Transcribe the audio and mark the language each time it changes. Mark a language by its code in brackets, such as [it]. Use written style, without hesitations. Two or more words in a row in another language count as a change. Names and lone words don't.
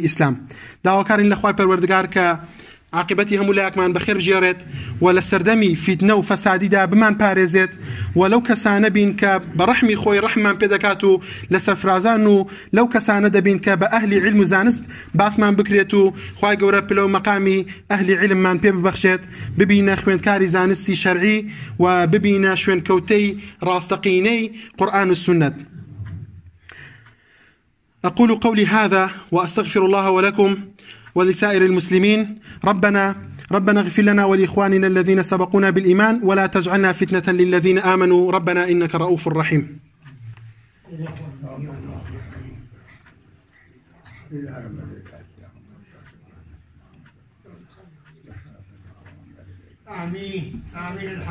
[ckb] ئیسلام داواکارین لە خوای پەروەردگار کە عاقبەتی هەموو لایەکمان بەخێر بژێڕێت و لە سەردەمی فیتنە و فەسادیدا بمان پارێزێت و لەو کەسانە بین کە بە ڕەحمی خۆی ڕەحممان پێ دەکات و لە سەرفرازان و لەو کەسانە دەبین کە بە ئەهلی علم و زانست باسمان بکرێت و خوای گەورە پلە مەقامی ئەهلی علممان پێ ببەخشێت ببینە خوێندکاری زانستی شەرعی و ببینە شوێنکەوتەی ڕاستەقینەی قورئان و سنت. [ar] أقول قولي هذا وأستغفر الله ولكم ولسائر المسلمين. ربنا اغفر لنا ولإخواننا الذين سبقونا بالإيمان ولا تجعلنا فتنة للذين آمنوا ربنا إنك رؤوف رحيم. آمين آمين.